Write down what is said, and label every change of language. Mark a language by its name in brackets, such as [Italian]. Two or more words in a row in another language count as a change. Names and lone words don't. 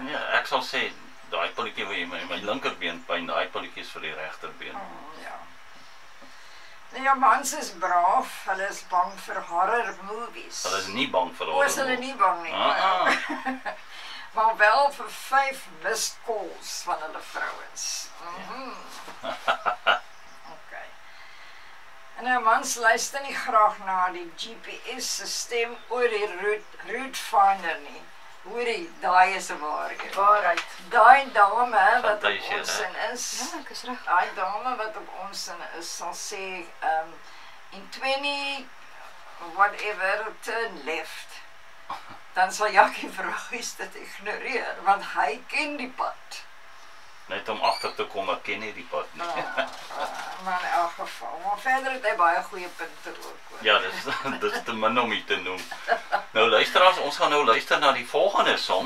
[Afrikaans] Ja, ek sal sê daai pilletjie waar jy my linkerbeen pyn, daai pilletjie is vir die regterbeen. Ja. Nou ja, mans is braaf, hulle is bang vir [English] horror movies. [Afrikaans] Hulle is nie bang vir Is hulle nie bang nie. Maar wel vir 5 [English] missed calls [Afrikaans] van hulle vrouens. Okay. En nou mans luister nie graag na die GPS-sisteem oor die [English] route finder [Afrikaans] nie. Hoorie, daai is 'n waarheid. Daai dame wat op ons in is. Ja, ek is reg. Daai dame wat op ons in is sal sê in 20 [English] whatever turn left. [Afrikaans] Dan sal Jakkie vragies dit ignoreer want hy ken die pad. Net om agter te kom, ek ken nie die pad nie. Maar in elk geval, maar verder het hy baie goeie punte ook. Ja, dis te min om hier te noem. Nou luisteraars, ons gaan nou luister na die volgende song.